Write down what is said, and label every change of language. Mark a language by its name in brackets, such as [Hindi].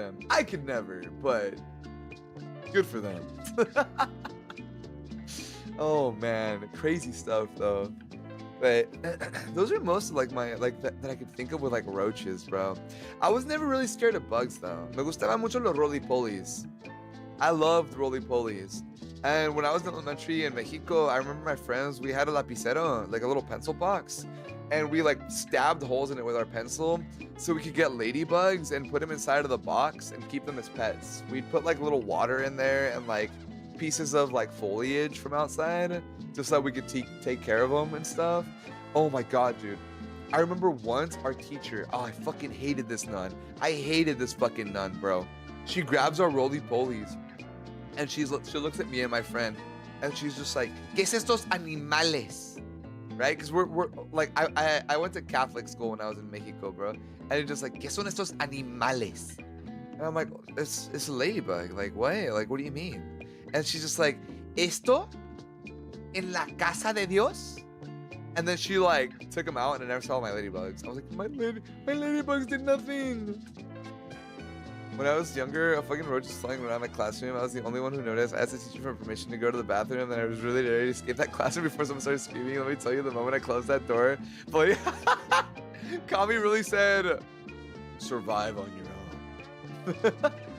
[English] I could never, but good for them. Oh man, crazy stuff though. But those are most of like my that I could think of with like roaches, bro. I was never really scared of bugs though. [Spanish] Me gustaban mucho los roly-polies. [English] I loved roly-polies. And when I was in elementary in Mexico, I remember my friends, we had a lapicero, like a little pencil box. And we like stabbed holes in it with our pencil so we could get ladybugs and put them inside of the box and keep them as pets. We'd put like little water in there and like pieces of like foliage from outside just so we could take care of them and stuff. Oh my god, dude. I remember once our teacher, I fucking hated this nun. I hated this fucking nun, bro. She grabs our roly-polies and she looks at me and my friend and she's just like, [Spanish] ¿Qué es estos animales? [English] Right? Because we're like, I went to Catholic school when I was in Mexico, bro. And it's just like, [Spanish] ¿Qué son estos animales? [English] And I'm like, it's a ladybug. Like, what? Like, what do you mean? And she's just like, [Spanish] ¿Esto en la casa de Dios? [English] And then she like took them out and I never saw my ladybugs. I was like, my ladybugs did nothing. When I was younger, a fucking roach was flying around my classroom. I was the only one who noticed. I asked the teacher for permission to go to the bathroom, and I was really ready to escape that classroom before someone started screaming. Let me tell you, the moment I closed that door, boy, Kami really said, survive on your own.